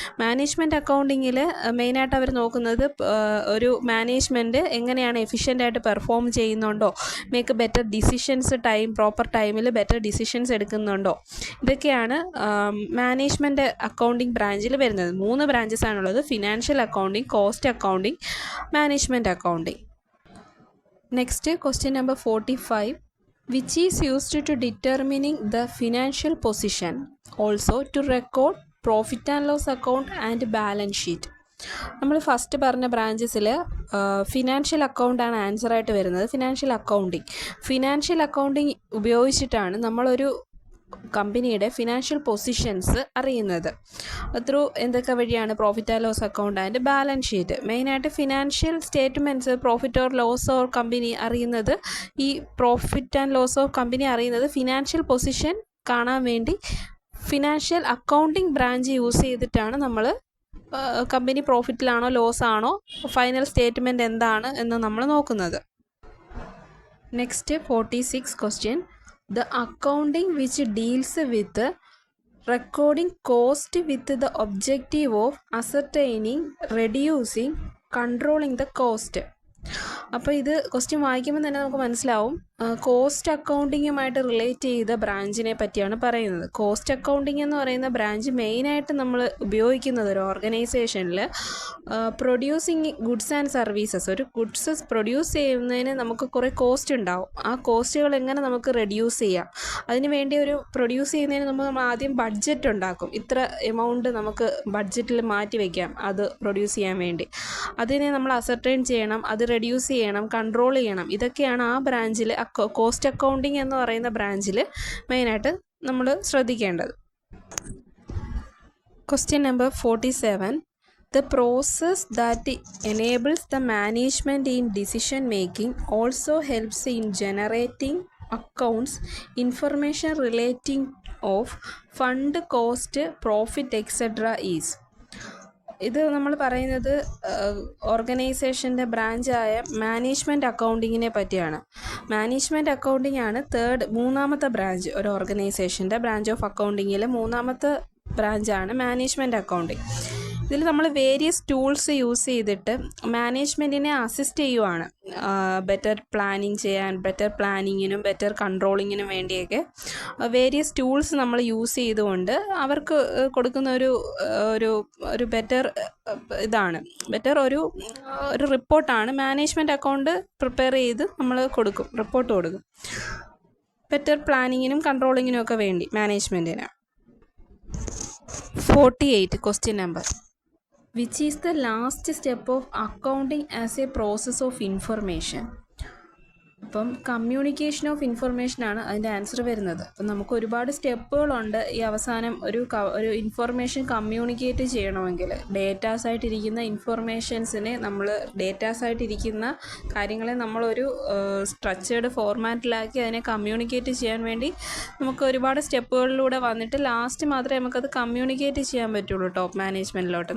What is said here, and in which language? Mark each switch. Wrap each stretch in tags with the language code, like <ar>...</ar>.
<ml>Management അക്കൗണ്ടിങ്ങിൽ മെയിനായിട്ട് അവർ നോക്കുന്നത് ഒരു മാനേജ്മെൻറ്റ് എങ്ങനെയാണ് എഫിഷ്യൻ്റായിട്ട് പെർഫോം ചെയ്യുന്നുണ്ടോ, മേക്ക് ബെറ്റർ ഡിസിഷൻസ് പ്രോപ്പർ ടൈമിൽ ബെറ്റർ ഡിസിഷൻസ് എടുക്കുന്നുണ്ടോ, ഇതൊക്കെയാണ് മാനേജ്മെൻറ്റ് അക്കൗണ്ടിങ് ബ്രാഞ്ചിൽ വരുന്നത്. 3 ബ്രാഞ്ചസ് ആണുള്ളത്: financial accounting, cost accounting, management accounting.</ml> <en>Next, question number 45. Which is used to determining the financial position, also to record profit and loss account and balance sheet.</en> <ml>നമ്മൾ first പറഞ്ഞ ബ്രാഞ്ചസിൽ financial അക്കൗണ്ടാണ് ആൻസറായിട്ട് വരുന്നത്. Financial accounting ഉപയോഗിച്ചിട്ടാണ് നമ്മളൊരു കമ്പനിയുടെ financial positions അറിയുന്നത്. Through എന്തൊക്കെ വഴിയാണ്? Profit and loss account and balance sheet. മെയിനായിട്ട് financial statements, profit or loss or company അറിയുന്നത്, ഈ profit and loss of company അറിയുന്നത് ഫിനാൻഷ്യൽ പൊസിഷൻ കാണാൻ വേണ്ടി ഫിനാൻഷ്യൽ അക്കൗണ്ടിങ് ബ്രാഞ്ച് യൂസ് ചെയ്തിട്ടാണ് നമ്മൾ കമ്പനി പ്രോഫിറ്റിലാണോ ലോസ് ആണോ, ഫൈനൽ സ്റ്റേറ്റ്മെൻറ്റ് എന്താണ് എന്ന് നമ്മൾ നോക്കുന്നത്.</ml> <en>Next 46 question. The accounting which deals with recording cost with the objective of ascertaining, reducing, controlling the cost.</en> <ml>അപ്പോൾ ഇത് ക്വസ്റ്റ്യൻ വായിക്കുമ്പോൾ തന്നെ നമുക്ക് മനസ്സിലാവും കോസ്റ്റ് അക്കൗണ്ടിങ്ങുമായിട്ട് റിലേറ്റ് ചെയ്ത ബ്രാഞ്ചിനെ പറ്റിയാണ് പറയുന്നത്. കോസ്റ്റ് അക്കൗണ്ടിങ് എന്ന് പറയുന്ന ബ്രാഞ്ച് മെയിനായിട്ട് നമ്മൾ ഉപയോഗിക്കുന്നത് ഒരു ഓർഗനൈസേഷനിൽ പ്രൊഡ്യൂസിങ് ഗുഡ്സ് ആൻഡ് സർവീസസ്. ഒരു ഗുഡ്സ് പ്രൊഡ്യൂസ് ചെയ്യുന്നതിന് നമുക്ക് കുറേ കോസ്റ്റ് ഉണ്ടാവും. ആ കോസ്റ്റുകൾ എങ്ങനെ നമുക്ക് റെഡ്യൂസ് ചെയ്യാം, അതിന് വേണ്ടി ഒരു പ്രൊഡ്യൂസ് ചെയ്യുന്നതിന് നമ്മൾ ആദ്യം ബഡ്ജറ്റ് ഉണ്ടാക്കും. ഇത്ര എമൗണ്ട് നമുക്ക് ബഡ്ജറ്റിൽ മാറ്റി വയ്ക്കാം അത് പ്രൊഡ്യൂസ് ചെയ്യാൻ വേണ്ടി. അതിനെ നമ്മൾ അസർട്ടൈൻ ചെയ്യണം, അത് റെഡ്യൂസ് ചെയ്യണം, കൺട്രോൾ ചെയ്യണം. ഇതൊക്കെയാണ് ആ ബ്രാഞ്ചിൽ, കോസ്റ്റ് അക്കൗണ്ടിങ് എന്ന് പറയുന്ന ബ്രാഞ്ചിൽ മെയിനായിട്ട് നമ്മൾ ശ്രദ്ധിക്കേണ്ടത്.</ml> <en>Question number 47. The process that enables the management in decision making also helps in generating accounts information relating of fund, cost, profit, etc. is.</en> <ml>ഇത് നമ്മൾ പറയുന്നത് ഓർഗനൈസേഷൻ്റെ ബ്രാഞ്ചായ മാനേജ്മെൻറ്റ് അക്കൗണ്ടിങ്ങിനെ പറ്റിയാണ്. മാനേജ്മെൻറ്റ് അക്കൗണ്ടിങ് ആണ് മൂന്നാമത്തെ ബ്രാഞ്ച്. ഒരു ഓർഗനൈസേഷൻ്റെ ബ്രാഞ്ച് ഓഫ് അക്കൗണ്ടിങ്ങിൽ മൂന്നാമത്തെ ബ്രാഞ്ചാണ് മാനേജ്മെൻറ്റ് അക്കൗണ്ടിങ്. ഇതിൽ നമ്മൾ വേരിയസ് ടൂൾസ് യൂസ് ചെയ്തിട്ട് മാനേജ്മെൻറ്റിനെ അസിസ്റ്റ് ചെയ്യുവാണ് ബെറ്റർ പ്ലാനിങ് ചെയ്യാൻ, ബെറ്റർ പ്ലാനിങ്ങിനും ബെറ്റർ കൺട്രോളിങ്ങിനും വേണ്ടിയൊക്കെ വേരിയസ് ടൂൾസ് നമ്മൾ യൂസ് ചെയ്തുകൊണ്ട് അവർക്ക് കൊടുക്കുന്ന ഒരു ബെറ്റർ ബെറ്റർ ഒരു റിപ്പോർട്ടാണ് മാനേജ്മെൻറ്റ് അക്കൗണ്ട് പ്രിപ്പയർ ചെയ്ത് നമ്മൾ റിപ്പോർട്ട് കൊടുക്കും ബെറ്റർ പ്ലാനിങ്ങിനും കൺട്രോളിങ്ങിനും ഒക്കെ വേണ്ടി മാനേജ്മെൻറ്റിന്.</ml> <en>48 question number. Which is the last step of accounting as a process of information?</en> <ml>അപ്പം കമ്മ്യൂണിക്കേഷൻ ഓഫ് ഇൻഫർമേഷനാണ് അതിൻ്റെ ആൻസർ വരുന്നത്. അപ്പം നമുക്ക് ഒരുപാട് സ്റ്റെപ്പുകളുണ്ട് ഈ അവസാനം ഒരു ഇൻഫർമേഷൻ കമ്മ്യൂണിക്കേറ്റ് ചെയ്യണമെങ്കിൽ. ഡേറ്റാസായിട്ടിരിക്കുന്ന ഇൻഫർമേഷൻസിനെ ഡേറ്റാസായിട്ടിരിക്കുന്ന കാര്യങ്ങളെ നമ്മളൊരു സ്ട്രക്ചേർഡ് ഫോർമാറ്റിലാക്കി അതിനെ കമ്മ്യൂണിക്കേറ്റ് ചെയ്യാൻ വേണ്ടി നമുക്ക് ഒരുപാട് സ്റ്റെപ്പുകളിലൂടെ വന്നിട്ട് ലാസ്റ്റ് മാത്രമേ നമുക്കത് കമ്മ്യൂണിക്കേറ്റ് ചെയ്യാൻ പറ്റുള്ളൂ ടോപ്പ് മാനേജ്മെൻറ്റിലോട്ട്.</ml>